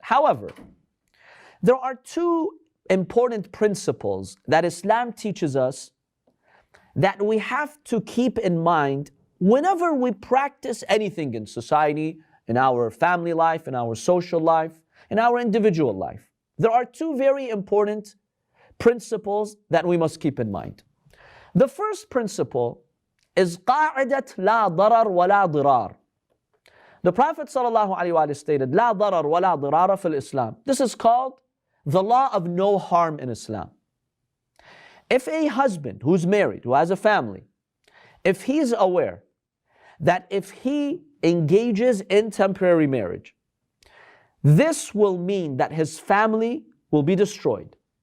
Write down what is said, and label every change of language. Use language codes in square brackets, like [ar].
[en] However, there are two important principles that Islam teaches us that we have to keep in mind whenever we practice anything in society, in our family life, in our social life, in our individual life. There are two very important principles that we must keep in mind. The first principle is [ar] قاعدة لا ضرر ولا ضرار. [en] The Prophet ﷺ stated, [ar] لا ضرر ولا ضرار في الإسلام. [en] This is called the law of no harm in Islam. If a husband who's married, who has a family, if he's aware that if he engages in temporary marriage, this will mean that his family will be destroyed.